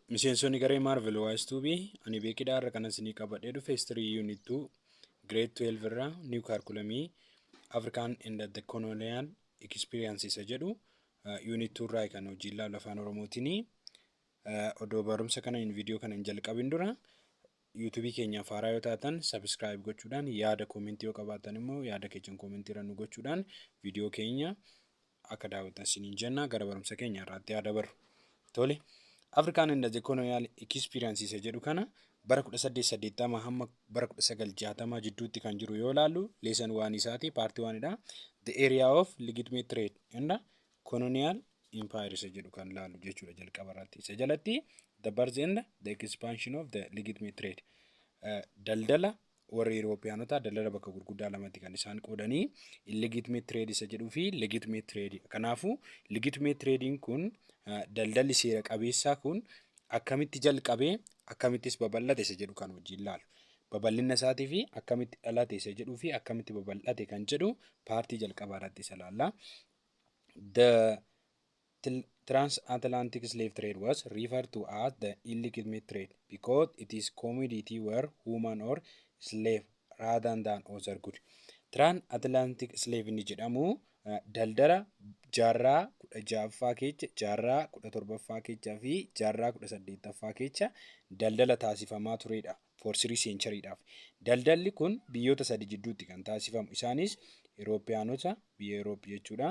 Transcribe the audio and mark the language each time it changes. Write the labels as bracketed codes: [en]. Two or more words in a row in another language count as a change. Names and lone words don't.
[om] Miseensonni garee Marvel Waayistuubii ani beekidhaa irra kanas ni qabadhee dhufe [en] history unit 2 grade 12 [om] irraa [en] new curriculum African and the Colonial experiences [om] jedhu unit 2 irraa kan hojii ilaalu afaan oromootiin odoo barumsa kana video kana hin jalqabin dura YouTube keenyaaf haaraa yoo taatan subscribe gochuudhaan yaada comment yoo qabaatan immoo yaada keessan comment irra nu gochuudhaan video keenya akka daawwatan isiniin jenna gara barumsa keenya irratti yaada barru. Tole. [en] African and the Colonial experiences [om] jedhu kana bara 1880 hamma bara 1960 jidduutti kan jiru yoo ilaallu lesson 1 isaati part 1 dha. [en] The area of legitimate trade and colonial empires [om] jedhu kan ilaallu jechuudha jalqaba irratti. Isa jalatti [en] the birth and the expansion of the legitimate trade. [om] Daldala warra Europeanota daldala bakka gurguddaa lamatti kan isaan qoodanii [en] illegitimate trade [om] isa jedhuu fi [en] legitimate trade. [om] Kanaafuu [en] legitimate trading [om] kun daldalli seera qabeessaa kun akkamitti jalqabee akkamittis babal'ate isa jedhu kan wajjin ilaalu. Babal'ina isaatii fi akkamitti dhalate isa jedhuu fi akkamitti babal'ate kan jedhu paartii jalqabaa irratti isa ilaalla. [en] The transatlantic slave trade was referred to as the illegitimate trade because it is commodity were human or slave rather than other good. Transatlantic slave [om] ni jedhamu daldala jaarraa 16ffaa keessa jaarraa 17ffaa keessaa fi jaarraa 18ffaa keessa daldala taasifamaa turedha [en] for 3 century'dhaaf. [om] Daldalli kun biyyoota sadi jidduutti kan taasifamu isaanis Euroopiyaanota biyya Euroop jechuudha.